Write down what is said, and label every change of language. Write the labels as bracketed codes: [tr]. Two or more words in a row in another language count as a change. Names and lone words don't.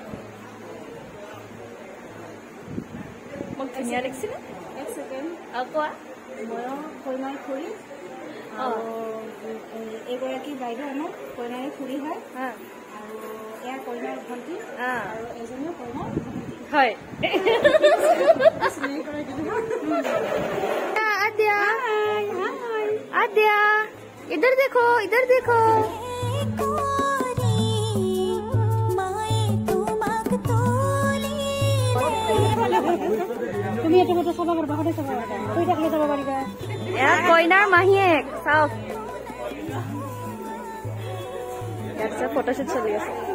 [as] মোক ধুনীয়া লাগিছে এক সেকেন্ড কোৱা মই কইনাৰ খুৰী আৰু এগৰাকী বাইদেউ আমাৰ কইনাৰ খুৰী হয় আৰু এয়া কইনাৰ ভণ্টি আৰু এজনীও কইনাৰ হয় [hi] आद्या आद्या इधर देखो [as] তুমি এটা ফটো চাবা পারবা ফটো চাবা কই থাকলে যাব পারিবা এয়া কইনাৰ মাহীয়েক চাওক ইয়াত ফটোশুট চলি আছে